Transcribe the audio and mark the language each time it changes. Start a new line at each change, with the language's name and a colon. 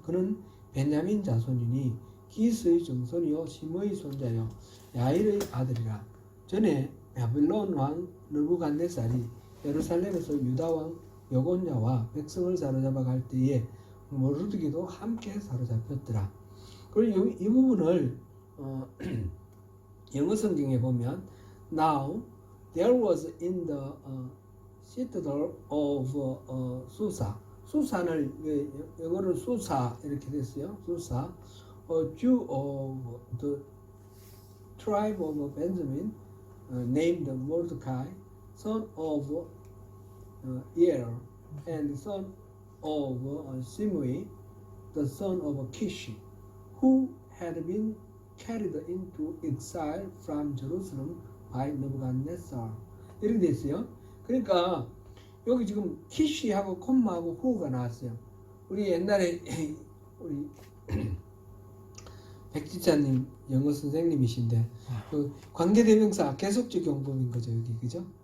Korean: 그는 베냐민 자손이니 기스의 정손이요 심의 손자요 야일의 아들이라. 전에 바빌론 왕 느부갓네살이 예루살렘에서 유다 왕 여고냐와 백성을 사로잡아 갈 때에 모르드게도 함께 사로잡혔더라. 그리고 이 부분을 영어 성경에 보면
English: Now there was in the citadel of Susa.
Korean: 수산을 영어로 수사 이렇게 됐어요. 수사.
English: A Jew of the tribe of Benjamin named Mordecai, son of Yair, and son of Simei, the son of Kish, who had been carried into exile from Jerusalem
Korean: by 느부갓네살 이런 데 있어요. 그러니까 여기 지금 키시하고 콤마하고 후가 나왔어요. 우리 옛날에 우리 백지자님 영어 선생님이신데 그 관계대명사 계속적 용법인 거죠 여기 그죠?